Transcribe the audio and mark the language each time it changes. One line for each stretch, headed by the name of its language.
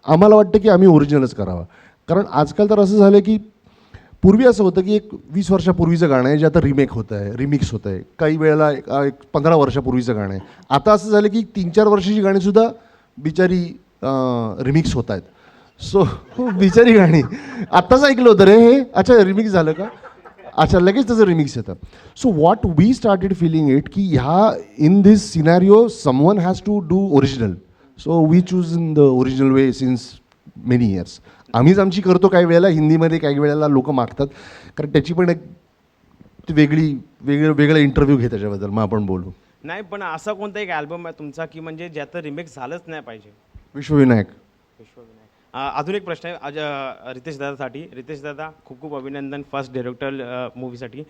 Marathi: आम्हाला वाटतं की आम्ही ओरिजिनलच करावं, कारण आजकाल तर असं झालं की पूर्वी असं होतं की एक 20 वर्षापूर्वीचं गाणं आहे जे आता रिमेक होतं आहे, रिमिक्स होतं आहे. काही वेळेला एक 15 वर्षापूर्वीचं गाणं आहे. आता असं झालं की 3-4 वर्षाची गाणीसुद्धा बिचारी रिमिक्स होत आहेत. सो बिचारी गाणी आत्ताच ऐकलं होतं रे हे, अच्छा रिमिक्स झालं का, अच्छा लगेच त्याचं रिमिक्स येतं.
English: so what we started feeling it
Marathi: की ह्या
English: In this scenario someone has to do original. So we choose in the original way since many years.
Marathi: आम्हीच आमची करतो काही वेळेला हिंदीमध्ये, काही वेळेला लोक मागतात, कारण त्याची पण एक वेगळं इंटरव्ह्यू घे त्याच्याबद्दल, मग आपण बोलू. नाही, पण असा कोणता एक अल्बम आहे तुमचा की म्हणजे ज्याचं रिमिक्स झालंच नाही पाहिजे? विश्वविनायक. अजून एक प्रश्न आहे रितेश दादासाठी. रितेश दादा, खूप खूप अभिनंदन फर्स्ट डायरेक्टर मूवीसाठी.